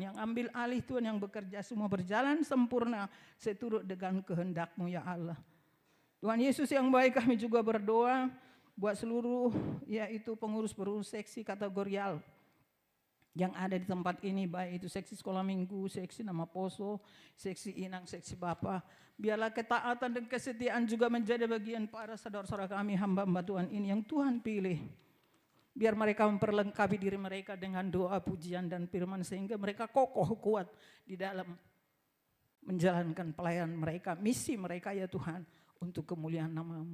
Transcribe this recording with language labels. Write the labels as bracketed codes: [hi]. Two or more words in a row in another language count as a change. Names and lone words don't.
[id] Yang ambil alih Tuhan, yang bekerja semua berjalan sempurna seturut dengan kehendak-Mu ya Allah. Tuhan Yesus yang baik, kami juga berdoa buat seluruh yaitu pengurus-pengurus seksi kategorial yang ada di tempat ini, baik itu seksi sekolah minggu, seksi nama poso, seksi inang, seksi bapa. Biarlah ketaatan dan kesetiaan juga menjadi bagian para saudara-saudara kami, hamba-hamba Tuhan ini yang Tuhan pilih. Biar mereka memperlengkapi diri mereka dengan doa, pujian dan firman sehingga mereka kokoh kuat di dalam menjalankan pelayanan mereka, misi mereka ya Tuhan untuk kemuliaan nama-Mu.